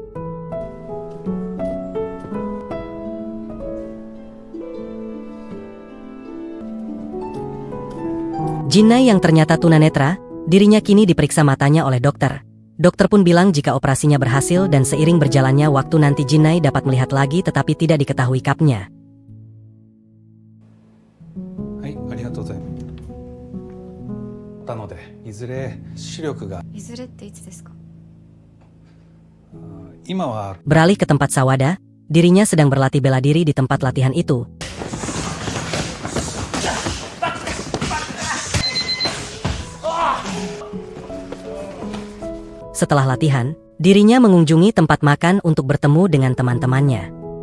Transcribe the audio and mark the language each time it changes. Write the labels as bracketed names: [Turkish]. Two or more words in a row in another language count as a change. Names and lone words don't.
[Indonesian] Jinai yang ternyata tunanetra, dirinya kini diperiksa matanya oleh dokter. Dokter pun bilang jika operasinya berhasil dan seiring berjalannya waktu nanti Jinai dapat melihat lagi tetapi tidak diketahui kapnya. [Japanese] はい、ありがとうございます。なので、いずれ視力が。いずれっていつですか？今は。 [Indonesian] Beralih ke tempat Sawada, dirinya sedang berlatih bela diri di tempat latihan itu. Setelah latihan, dirinya mengunjungi tempat makan untuk bertemu dengan teman-temannya.